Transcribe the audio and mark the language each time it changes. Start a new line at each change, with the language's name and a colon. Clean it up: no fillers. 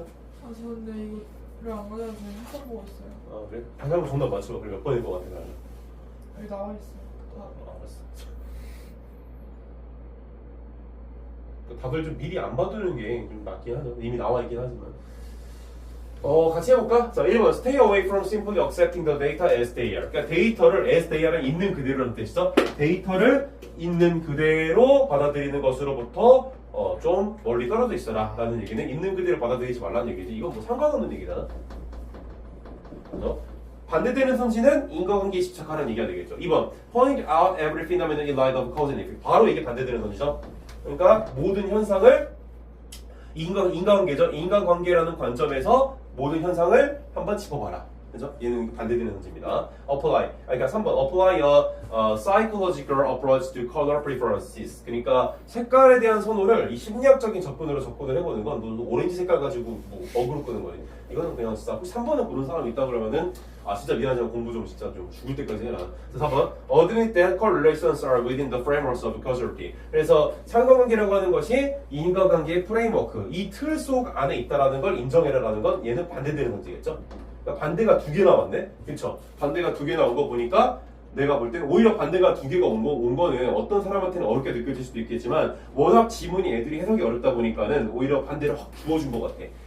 Korean: 아, 저 근데 이거를 안 맞아서 그냥 시험 보고 있어요. 아 그래? 다시 한번 정답 맞춰봐. 그래 몇 번인 것 같아 나는. 여기 나와 있어요. 알았어. 그 답을 좀 미리 안 봐두는 게 좀 낫긴 하죠. 이미 나와 있긴 하지만. 같이 해볼까? 자, 1번
English: Stay away from simply accepting the data as they are.
Korean: 그러니까 데이터를
English: as they are
Korean: 는 있는 그대로라는 뜻이죠. 데이터를 있는 그대로 받아들이는 것으로부터 좀 멀리 떨어져 있어라 라는 얘기는 있는 그대로 받아들이지 말라는 얘기지. 이건 뭐 상관없는 얘기잖아. 그죠? 반대되는 선지는 인과관계에 집착하라는 얘기가 되겠죠. 2번
English: Point out every phenomenon in light of cause and effect.
Korean: 바로 이게 반대되는 선지죠. 그러니까 모든 현상을 인과관계죠. 인과관계라는 관점에서 모든 현상을 한번 짚어봐라. 그죠? 얘는 반대되는 선지입니다.
English: Apply.
Korean: 그러니까 3번
English: Apply a psychological approach to color preferences.
Korean: 그러니까 색깔에 대한 선호를 이 심리학적인 접근으로 접근을 해보는 건 너 오렌지 색깔 가지고 뭐 어그로 끄는 거니. 이거는 그냥 진짜 혹시 3번을 고른 사람이 있다 그러면은 아 진짜 미안하지만 공부 좀 진짜 좀 죽을 때까지 해라. 그래서 4번
English: Admit that correlations are within the frameworks of causality.
Korean: 그래서 상관관계라고 하는 것이 인과관계의 프레임워크, 이 틀 속 안에 있다라는 걸 인정해라라는 건 얘는 반대되는 문제겠죠. 그러니까 반대가 2개 나왔네. 그렇죠? 반대가 2개 나온 거 보니까 내가 볼 때는 오히려 반대가 2개가 온 거는 어떤 사람한테는 어렵게 느껴질 수도 있겠지만 워낙 지문이 애들이 해석이 어렵다 보니까는 오히려 반대를 확 주어준 것 같아.